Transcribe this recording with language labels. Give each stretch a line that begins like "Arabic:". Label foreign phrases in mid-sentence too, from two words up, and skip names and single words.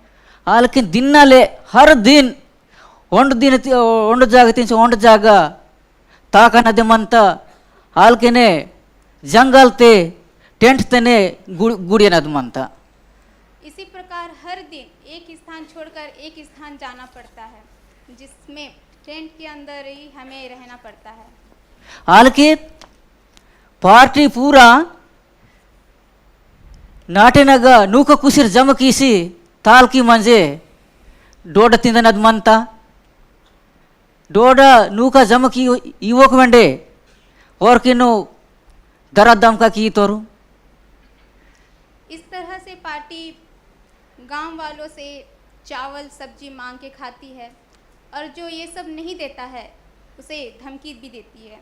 Gondi: लेकिन दिन नाले हर दिन ओंड जाग तीन ओंड जागा ताकनदे मंत हालकेने जंगल ते टेंट तेने गुड़ियनद मंत।
Hindi: इसी प्रकार हर दिन एक स्थान छोड़कर एक स्थान जाना पड़ता है, जिसमें टेंट के अंदर ही हमें रहना पड़ता है।
Gondi: हालांकि पार्टी पूरा नाटेनग नूक कुसिर जम कीसी ताल की मंजे डोड तिंदनद मंता डोडा नूका जम की युवक वेंडे और किनो दरद दम का की तोरू।
Hindi: इस तरह से पार्टी गांव वालों से चावल सब्जी मांग के खाती है और जो ये सब नहीं देता है उसे धमकी भी देती है।